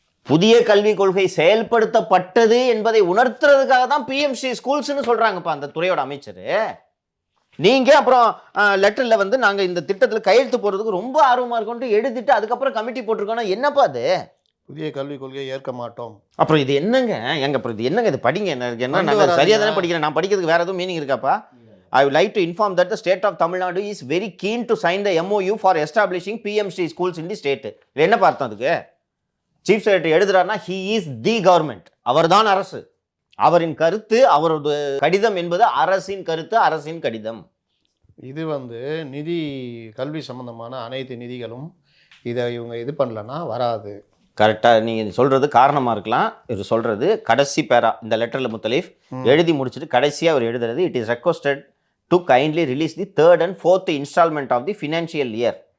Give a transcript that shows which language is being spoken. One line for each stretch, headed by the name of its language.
Tamil: புதிய கல்விக் கொள்கை செயல்படுத்தப்பட்டது என்பதை உணர்த்துறதுக்காக தான் PMC ஸ்கூல்ஸ்னு சொல்கிறாங்கப்பா அந்த துறையோட அமைச்சர். நீங்கள் அப்புறம் லெட்டரில் வந்து நாங்கள் இந்த திட்டத்தில் கையெழுத்து போடுறதுக்கு ரொம்ப ஆர்வமாக இருக்கோன்ட்டு எழுதிட்டு அதுக்கப்புறம் கமிட்டி போட்டிருக்கோன்னா என்னப்பா அது? புதிய கல்விக் கொள்கையை ஏற்க மாட்டோம். அப்புறம் இது என்னங்க அப்புறம் இது என்னங்க, இது படிங்க என்ன, நான் சரியாக தானே படிக்கிறேன், நான் படிக்கிறதுக்கு வேறு எதுவும் மீனிங் இருக்காப்பா?
English: I would like to inform that the state of Tamil Nadu is very keen to sign the MOU for establishing PMC schools in the state.
Tamil: இது என்ன பார்த்தோம் அதுக்கு? Chief secretary எழுதுறாருன்னா
English: he is the government.
Tamil: அவர்தான் அரசு. அவரின் கருத்து, அவரது கடிதம் என்பது அரசின் கருத்து, அரசின் கடிதம். இது வந்து நிதி கல்வி சம்பந்தமான அனைத்து நிதிகளும் இதை இவங்க இது பண்ணலன்னா வராது. கரெக்டாக நீங்கள் சொல்கிறது காரணமாக இருக்கலாம். இவர் சொல்கிறது கடைசி பேரா இந்த லெட்டரில் முத்தலீஃப் எழுதி முடிச்சுட்டு கடைசியாக அவர் எழுதுறது,
English: It is requested to kindly release the 3rd and 4th installment of the financial year.